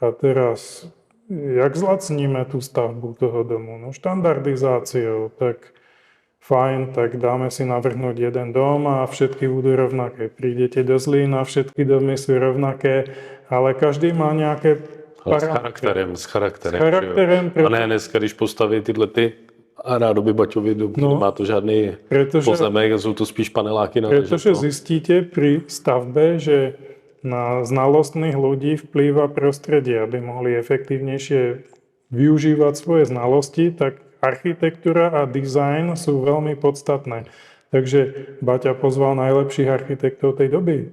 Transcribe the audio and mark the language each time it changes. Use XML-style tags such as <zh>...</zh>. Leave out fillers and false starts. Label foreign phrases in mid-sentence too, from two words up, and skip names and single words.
<sk>A teraz, jak zlacníme tú stavbu toho domu? No štandardizáciou, tak fajn, tak dáme si navrhnúť jeden dom a všetky budú rovnaké. Prídete do Zlína, všetky domy sú rovnaké, ale každý má nejaké</sk> <cs>s charakterem. A ne dneska, když postaví tyhle ty rádoby Baťovi dům, nemá to žádný pozemek, jsou to spíš paneláky na</cs> <sk>Pretože zistíte pri stavbe, že na znalostných ľudí vplýva prostredie, aby mohli efektívnejšie využívať svoje znalosti, tak architektúra a dizajn sú veľmi podstatné. Takže Baťa pozval najlepších architektov tej doby.</sk>